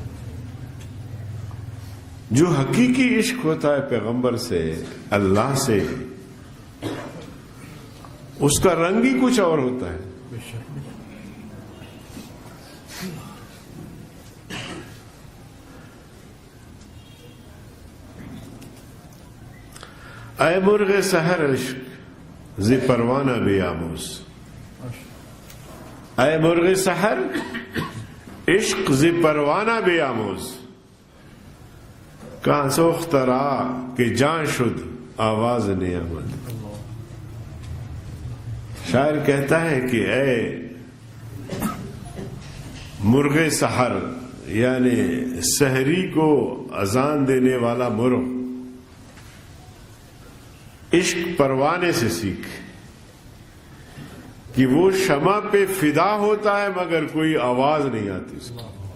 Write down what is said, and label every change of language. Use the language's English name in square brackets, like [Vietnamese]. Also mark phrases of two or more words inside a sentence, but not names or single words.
[Urdu] جو حقیقی عشق ہوتا ہے پیغمبر سے، اللہ سے، اس کا رنگ ہی کچھ اور ہوتا ہے۔ [Persian] اے مرغ سحر عشق ز پروانہ بیاموز، اے مرغ سحر عشق ز پروانہ بیاموز، کہاں سوخت را کہ جان شد آواز نیامد۔ [Urdu] شاعر کہتا ہے کہ اے مرغ سحر، یعنی سحری کو اذان دینے والا مرغ، عشق پروانے سے سیکھ کہ وہ شمع پہ فدا ہوتا ہے مگر کوئی آواز نہیں آتی اس کی۔